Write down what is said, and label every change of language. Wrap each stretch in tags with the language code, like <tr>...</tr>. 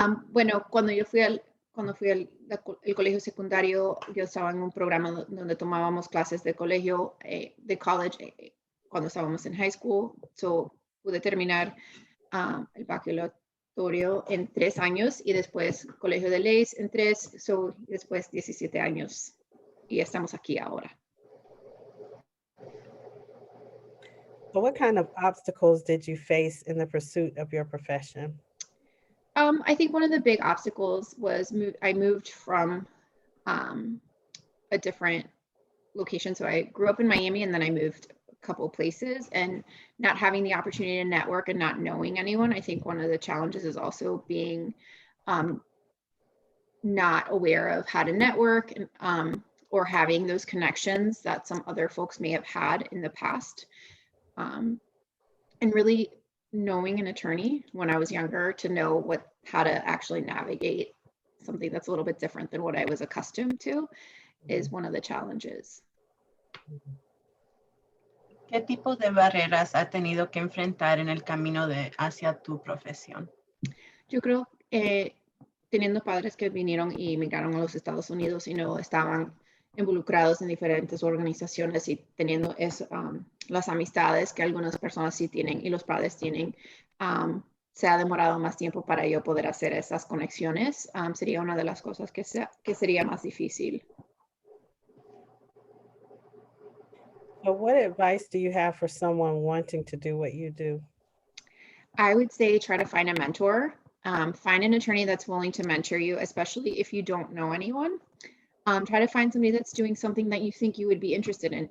<es>Bueno, cuando fui al colegio secundario, yo estaba en un programa donde tomábamos clases de colegio, de college, cuando estábamos en</es> <en>high school.</en> <es>So pude terminar el bachillerato en 3 años y después colegio de leyes en 3, so después 17 años. Y estamos aquí ahora.</es> <en>So what kind of obstacles did you face in the pursuit of your profession? I think one of the big obstacles was I moved from a different location. So I grew up in Miami and then I moved a couple places, and not having the opportunity to network and not knowing anyone. I think one of the challenges is also being not aware of how to network and or having those connections that some other folks may have had in the past. And really knowing an attorney when I was younger to know how to actually navigate something that's a little bit different than what I was accustomed to is one of the challenges.</en> <es>¿Qué tipo de barreras ha tenido que enfrentar en el camino hacia tu profesión? Yo creo que teniendo padres que vinieron y emigraron a los Estados Unidos y no estaban involucrados en diferentes organizaciones y teniendo las amistades que algunas personas sí tienen y los padres tienen, se ha demorado más tiempo para yo poder hacer esas conexiones. Sería una de las cosas que sería más difícil.</es> <en>So what advice do you have for someone wanting to do what you do? I would say try to find a mentor. Find an attorney that's willing to mentor you, especially if you don't know anyone. Try to find somebody that's doing something that you think you would be interested in.</en>